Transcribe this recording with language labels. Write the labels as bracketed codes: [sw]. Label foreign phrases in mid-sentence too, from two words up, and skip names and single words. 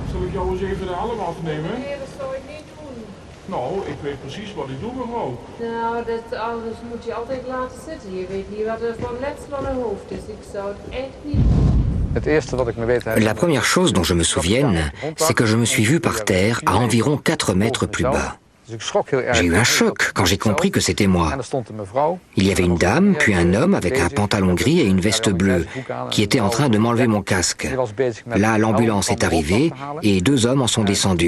[nl] jou eens even de helm afnemen? Nee, dat zou ik niet doen. Nou, ik weet precies wat ik doe, mevrouw. Nou, dat alles moet je altijd laten zitten. Je weet niet wat er van letsel aan het hoofd is. Ik zou het echt niet doen. [fr] La première chose dont je me souvienne, c'est que je me suis vu par terre à environ 4 mètres plus bas. J'ai eu un choc quand j'ai compris que c'était moi. Il y avait une dame, puis un homme avec un pantalon gris et une veste bleue, qui était en train de m'enlever mon casque. Là, l'ambulance est arrivée et 2 hommes en sont descendus.